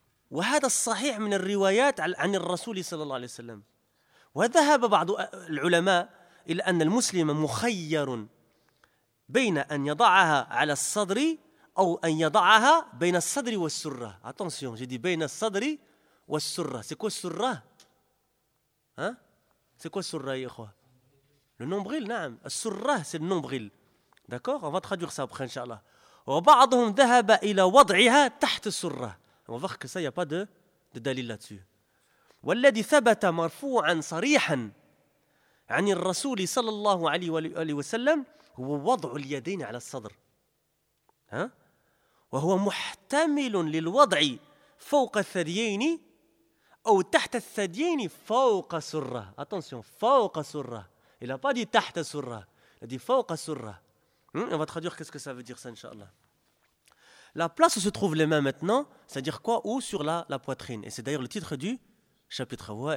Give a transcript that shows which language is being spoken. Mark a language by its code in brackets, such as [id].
[ar] وهذا الصحيح من الروايات عن الرسول صلى الله عليه وسلم. وذهب بعض العلماء إلى أن المسلم مخير بين أن يضعها على الصدر أو أن يضعها بين الصدر والسرة. [fr] attention, j'ai dit [ar] بين الصدر والسرة. [fr] c'est quoi السرة؟ hein? c'est quoi السرة [ar] يا إخوة؟ [fr] le nombril, [ar] نعم. [fr] السرة c'est le nombril. d'accord, on va traduire ça après, inshallah. [ar] وبعضهم ذهب إلى وضعها تحت السرة. [fr] On va voir que ça, il n'y a pas de dalil là-dessus. [ar] « وَالَّذِي ثَبَتَ مَرْفُوعًا صَرِيحًا عَنِ الرَّسُولِ صَلَى اللَّهُ عَلِيهِ وَسَلَّمْ ووضع اليدين على الصدر، ها؟ وهو محتمل للوضع فوق الثديين أو تحت الثديين فوق سرة. [fr] Attention، [ar] فوق سرة. [fr] Il a pas dit [ar] تحت سرة. [fr] Il a dit [ar] فوق سرة. [fr] On va traduire qu'est-ce que ça veut dire ça, inshallah. La place où se trouvent les mains maintenant, c'est-à-dire quoi? Ou sur la poitrine. Et c'est d'ailleurs le titre du chapitre.